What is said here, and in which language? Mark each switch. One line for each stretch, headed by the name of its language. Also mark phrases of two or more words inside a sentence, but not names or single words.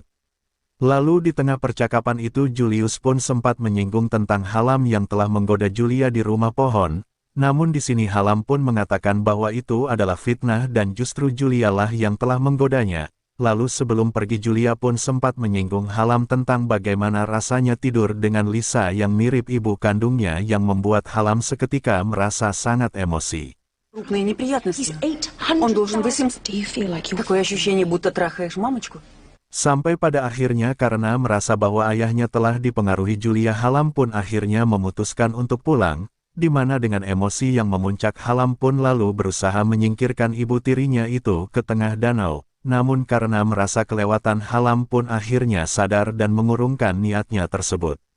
Indonesian: Lalu di tengah percakapan itu Julius pun sempat menyinggung tentang Halam yang telah menggoda Julia di rumah pohon, namun di sini Halam pun mengatakan bahwa itu adalah fitnah dan justru Julia lah yang telah menggodanya. Lalu sebelum pergi Julia pun sempat menyinggung Halam tentang bagaimana rasanya tidur dengan Lisa yang mirip ibu kandungnya yang membuat Halam seketika merasa sangat emosi.
Russian: Крупные неприятности. Он должен 800. Такое ощущение, будто трахаешь мамочку.
Indonesian: Sampai pada akhirnya karena merasa bahwa ayahnya telah dipengaruhi Julia, Halam pun akhirnya memutuskan untuk pulang, di mana dengan emosi yang memuncak Halam pun lalu berusaha menyingkirkan ibu tirinya itu ke tengah danau. Namun karena merasa kelewatan Halam pun akhirnya sadar dan mengurungkan niatnya tersebut.